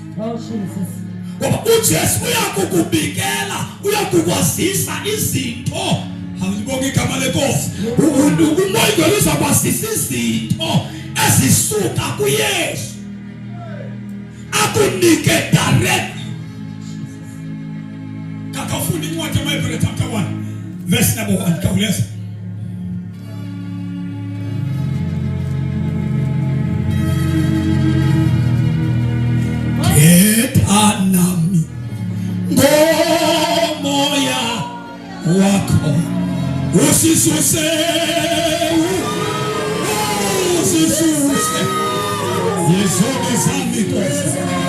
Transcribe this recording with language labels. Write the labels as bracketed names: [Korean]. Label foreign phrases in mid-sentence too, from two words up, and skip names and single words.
[Xhosa] Ngoba uJesu uyakukubikela, uyakukwazisa izinto. Alibonga igama lenkosi. Umoya ngcwele uzakwazisa izinto ezisuka kuYesu, akunike directly. Kakafunda incwadi yaMahebheru [English] chapter 1 verse number 1. [Xhosa] Kawuleza. Nami ngomoya wakho usisuse Yesu nizami Nkosi.